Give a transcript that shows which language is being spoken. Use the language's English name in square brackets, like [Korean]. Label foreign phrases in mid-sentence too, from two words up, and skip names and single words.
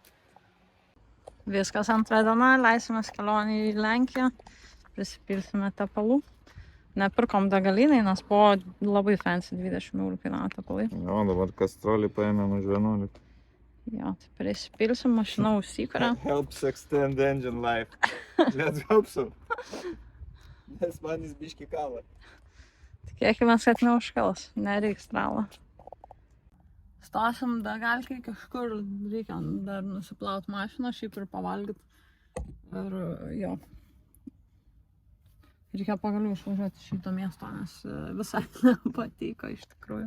[Lithuanian] Viskas antra diena, leisimės kelionį į Lenkiją, prisipilsime tepalų. Nepirkom degalinai, nes buvo labai fancy 20 eurų kainavo tepalai. Jo, dabar kastrolį paėmėm už 11. Jo, tai prisipilsim, mašina užsikuria. [English] Helps extend engine life. Let's hope so. [Lithuanian] Nes man jis biški kala. Tikėkime, kad neužkals, nereiks tralo. Stosim degalkai kažkur, reikia dar nusiplaut mašiną, šiaip ir pavalgyt. Ir jo. Reikia pagaliau išvažiuoti šito miesto, nes visai nepatiko iš tikrųjų.